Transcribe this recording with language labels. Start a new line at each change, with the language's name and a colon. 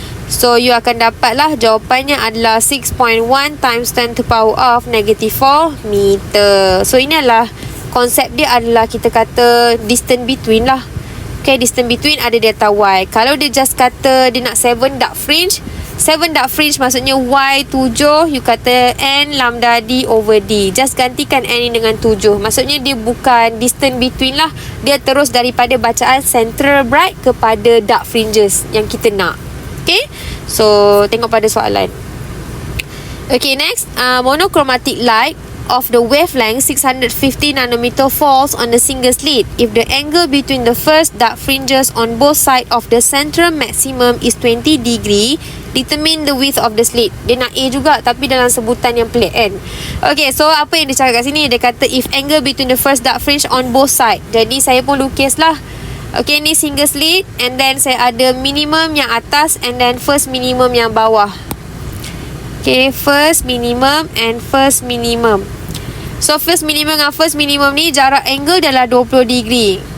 Malay: So you akan dapatlah jawapannya adalah 6.1
English: times 10 to the power of -4 meter.
Malay: So inilah konsep dia, adalah kita kata distance between lah. Okay, distance between ada delta Y. Kalau dia just kata dia nak 7 dark fringe, 7 dark fringe maksudnya Y7, you kata N lambda D over D. Just gantikan N ini dengan 7. Maksudnya dia bukan distance between lah. Dia terus daripada bacaan central bright kepada dark fringes yang kita nak. Okay, so tengok pada soalan.
English: Okay, next, monochromatic light of the wavelength 650 nanometer falls on the single slit. If the angle between the first dark fringes on both sides of the central maximum is 20 degree, determine the width of the slit.
Malay: Dia nak A juga tapi dalam sebutan yang pelik kan. Okay, so apa yang dia cakap kat sini? Dia kata
English: if angle between the first dark fringe on both sides.
Malay: Jadi saya pun lukis lah. Okay, ni single slit and then saya ada minimum yang atas and then first minimum yang bawah.
English: Okay, first minimum and first minimum.
Malay: So first minimum dengan first minimum ni jarak angle adalah 20 degree.